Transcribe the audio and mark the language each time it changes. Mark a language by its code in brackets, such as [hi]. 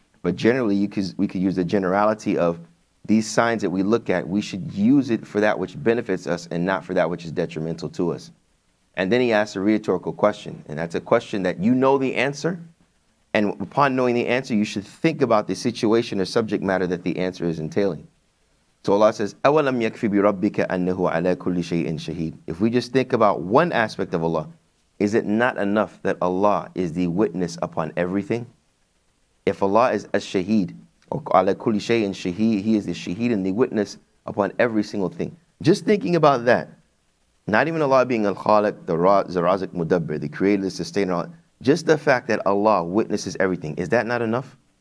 [en] But generally, we could use the generality of these signs that we look at, we should use it for that which benefits us and not for that which is detrimental to us. And then he asks a rhetorical question, and that's a question that you know the answer, and upon knowing the answer, you should think about the situation or subject matter that the answer is entailing. [ar] So Allah says, أَوَلَمْ يَكْفِ بِرَبِّكَ أَنَّهُ عَلَى كُلِّ شَيْءٍ شَهِيدٌ. [en] If we just think about one aspect of Allah, is it not enough that Allah is the witness upon everything? If Allah is a shaheed, or [ar] عَلَى كُلِّ شَيْءٍ شَهِيدٌ, [en] he is the shaheed and the witness upon every single thing. Just thinking about that, not even Allah being al-Khaliq, the Razik Mudabbir, the creator, the sustainer, just the fact that Allah witnesses everything, is that not enough?